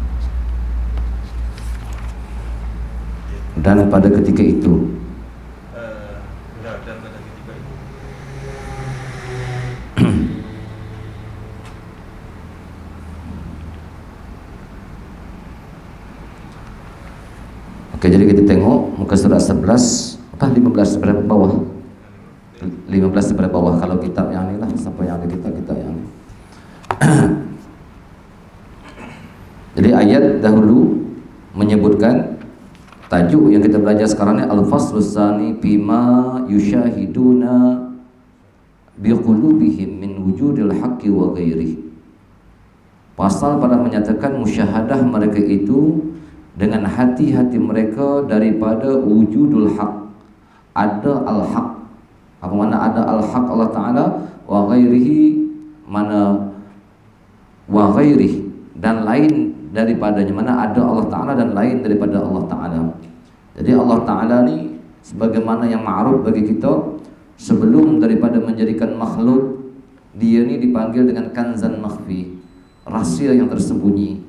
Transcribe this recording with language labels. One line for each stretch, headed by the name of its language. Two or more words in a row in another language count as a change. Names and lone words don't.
Malay: Dan pada ketika itu Oke, jadi kita tengok muka surat 11 apa 15 sebelah bawah. 15 sebelah bawah kalau kitab yang ini lah, sampai yang ada kitab yang ini. Jadi ayat dahulu menyebutkan tajuk yang kita belajar sekarang ni
Arabic: الفصل الثاني بما يشاهدون بقلوبهم من وجود الحق وغيره.
Malay: Pasal pada menyatakan musyahadah mereka itu dengan hati-hati mereka daripada
Arabic: وجود الحق,
Malay: ada al-haq. Apa makna ada al-haq
Arabic: الله تعالى? وغيره,
Malay: mana
Arabic: وغيره,
Malay: dan lain daripadanya, mana ada
Arabic: الله تعالى
Malay: dan lain daripada
Arabic: الله تعالى.
Malay: Jadi
Arabic: الله تعالى
Malay: ni sebagaimana yang ma'ruf bagi kita, sebelum daripada menjadikan makhluk, dia ni dipanggil dengan
Arabic: كنزا مخفيا,
Malay: rahsia yang tersembunyi.